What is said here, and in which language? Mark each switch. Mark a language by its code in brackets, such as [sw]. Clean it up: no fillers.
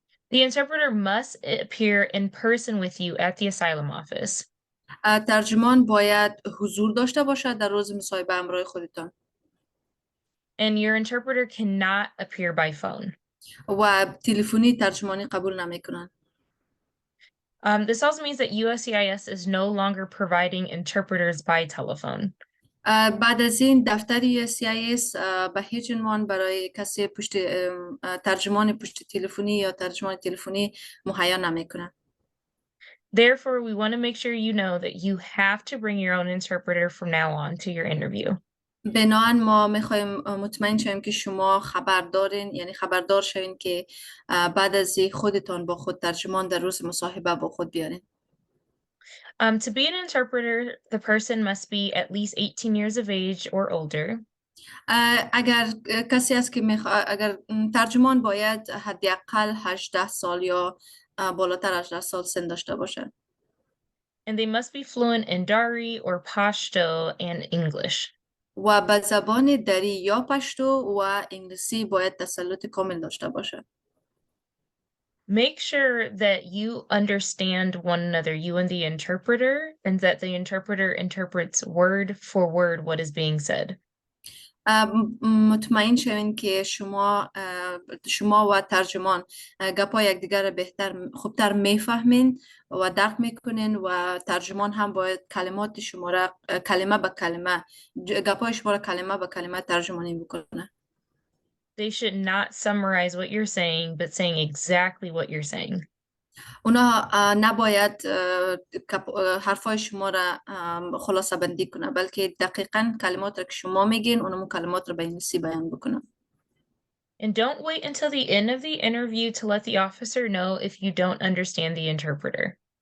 [en] The interpreter must appear in person with you at the asylum office. [fa] ترجمان باید حضور داشته باشد در روز مصاحبه همراه خودتان. [en] And your interpreter cannot appear by phone. [fa] و تلفنی ترجمانی قبول نمیکنن. [en] This also means that USCIS is no longer providing interpreters by telephone. [fa] بعد از این دفتر USCIS به هیچ عنوان برای کسی ترجمان پشت تلفنی یا ترجمان تلفنی مهیا نمیکنه. [en] Therefore, we want to make sure you know that you have to bring your own interpreter from now on to your interview. [fa] بنابراین ما میخوایم مطمئن شویم که شما خبر دارین، یعنی خبردار شوین که بعد از خودتان با خود ترجمان در روز مصاحبه با خود بیارین. [en] To be an interpreter, the person must be at least 18 years of age or older. [fa] اگر کسی است که اگر ترجمان باید حداقل 18 سال یا بالاتر 18 سال سن داشته باشه. [en] And they must be fluent in Dari or Pashto and English. [fa] و به زبان دری یا پشتو و انگلیسی باید تسلط کامل داشته باشه. [en] Make sure that you understand one another, you and the interpreter, and that the interpreter interprets word for word what is being said. [fa] مطمئن شوین که شما و ترجمان گپای یکدیگر بهتر خوبتر میفهمین و درک میکنین و ترجمان هم باید کلمات شما را کلمه به کلمه گپای شما را کلمه به کلمه ترجمانی بکنه. [en] They should not summarize what you're saying, but saying exactly what you're saying. [fa] اونا نباید حرفای شما را خلاصه بندی کنه، بلکه دقیقاً کلمات را که شما میگین اونم کلمات را به انگلیسی بیان بکنه. [en] And don't wait until the end of the interview to let the officer know if you don't understand the interpreter.